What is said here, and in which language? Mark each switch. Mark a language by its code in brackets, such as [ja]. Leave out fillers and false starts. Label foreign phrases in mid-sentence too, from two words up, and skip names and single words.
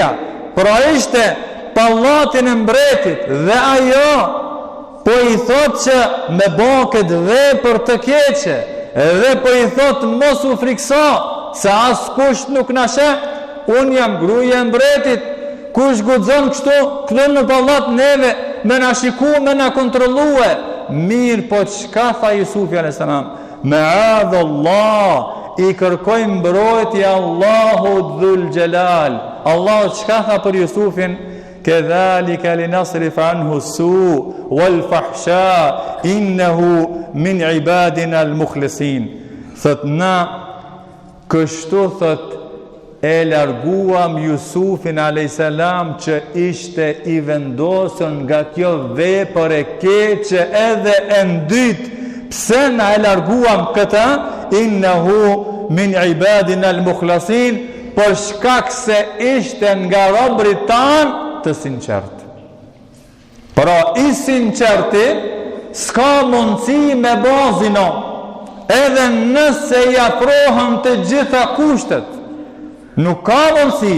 [sq] Pra ishte pallatin e mbretit dhe ajo po i thot që me bo këtë vepër të keqe, dhe po i thot mos u frikso, se as kush nuk na sheh, unë jam gruaja e mbretit, kush guxon kështu këtu në pallat neve me na shiku, me na kontrollue. Mirë po çka tha Jusufi a.s. Ma'adallah, i kërkoj mbrojtje Allahu [ar] ذو الجلال. [sq] Allahu çka tha për Jusufin? [ar] كذلك لنصرف عنه السوء والفحشاء إنه من عبادنا المخلصين. [sq] Thot na kështu thot e larguam Jusufin a.s. që ishte i vendosur nga kjo vepër e keqe edhe e ndyt. Pse na e larguam këtë? [ar] إنه من عبادنا المخلصين, [sq] për shkak se ishte nga robrit tan të sinqert. Pra i sinqerti s'ka mundësi me bazino, edhe nëse i afrohen të gjitha kushtet. Nuk ka mundësi.